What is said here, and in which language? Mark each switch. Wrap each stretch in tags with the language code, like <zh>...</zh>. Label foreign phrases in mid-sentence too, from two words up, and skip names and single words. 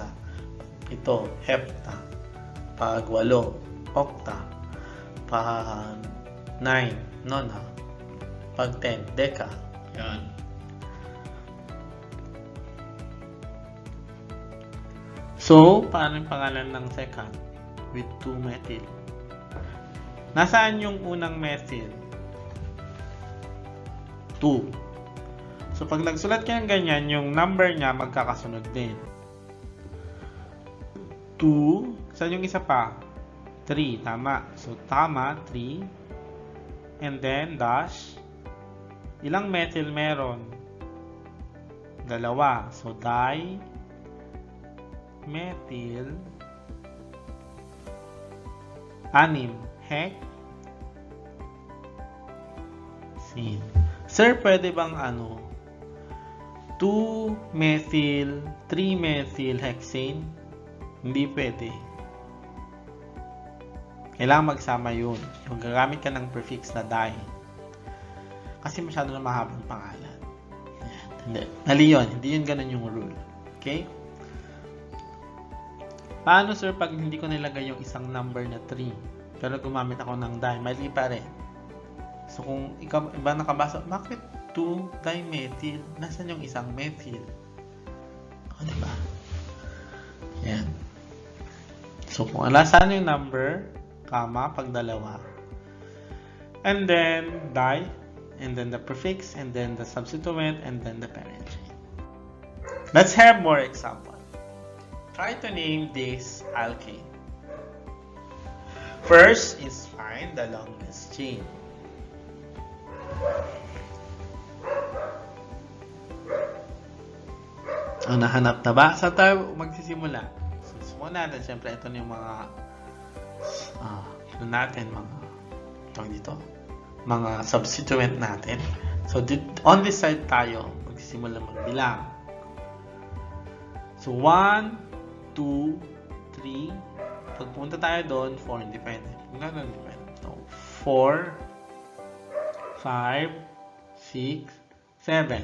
<tl>Pag 7, hepta. Pag 8, octa. Pag 9, nona. Pag 10, deca. Yan. So, paano yung pangalan ng second?</tl> <en>With 2 methyl.</en> <tl>Nasaan yung unang methyl? 2. So, pag nagsulat ka ng ganyan, yung number niya magkakasunod din. 2. Saan yung isa pa? 3. Tama.</tl> <en>So, tama, 3. And then, dash.</en> <tl>Ilang methyl meron? 2.</tl> <en>So, di-methyl 6. Hexene.</en> <tl>Sir, pwede bang</tl> <en>2-methyl, 3-methyl hexane?</en> <tl>Hindi pwede. Kailangan magsama yun. Yung gagamit ka ng prefix na di. Kasi masyado na mahabang pangalan. Hindi. Mali yun. Hindi yun ganun yung rule. Okay? Paano, sir, pag hindi ko nilagay yung isang number na 3, pero gumamit ako ng di, mali pa rin. So, kung iba nakabasa, bakit 2-dimethyl? Nasaan yung isang methyl? O, diba? Yan. So, kung nasaan yung number, comma, pag dalawa.</tl> <en>And then, di, and then the prefix, and then the substituent, and then the parent chain. Let's have more examples. Try to name this alkane. First is find the longest chain.</en> <tl>Nahanap na ba? Saan tayo magsisimula? So, simula natin. Siyempre, ito na yung mga mga substituent natin. So,</tl> <en>on this side</en> <tl>tayo magsisimula magbilang. So, 1, 2, 3. Pag pumunta tayo doon, 4 independent. So, 4, 5, 6, 7.</tl>